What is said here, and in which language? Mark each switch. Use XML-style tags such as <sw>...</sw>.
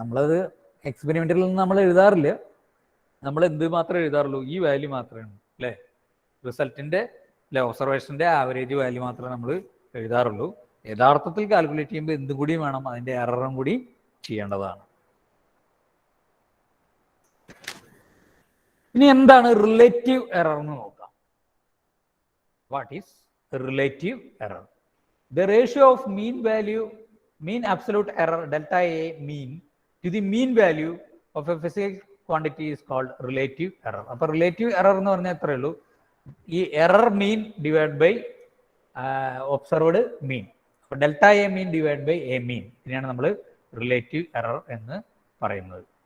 <ml>നമ്മളത് എക്സ്പെരിമെൻറ്റിൽ നിന്ന് നമ്മൾ എഴുതാറില്ല, നമ്മൾ എന്ത് മാത്രമേ എഴുതാറുള്ളൂ, ഈ വാല്യൂ മാത്രമേ അല്ലേ, റിസൾട്ടിൻ്റെ അല്ലെ ഒബ്സർവേഷൻ്റെ ആവറേജ് വാല്യൂ മാത്രമേ നമ്മൾ എഴുതാറുള്ളൂ. യഥാർത്ഥത്തിൽ കാൽക്കുലേറ്റ് ചെയ്യുമ്പോൾ എന്തും കൂടി വേണം, അതിൻ്റെ എററും കൂടി ചെയ്യേണ്ടതാണ്. ഇനി എന്താണ് റിലേറ്റീവ് എറർ എന്ന് നോക്കാം.</ml> <en>What is relative error? The ratio of mean absolute error delta A mean to the mean value of a physical quantity is called relative error.</en> <ml>അപ്പോൾ റിലേറ്റീവ് എറർ എന്ന് പറഞ്ഞാൽ എത്രയേ ഉള്ളൂ, ഈ error mean divide by observed മീൻ. അപ്പോൾ delta A mean divide by A മീൻ, ഇതിനെയാണ് നമ്മൾ relative error എന്ന് പറയുന്നത്.</ml>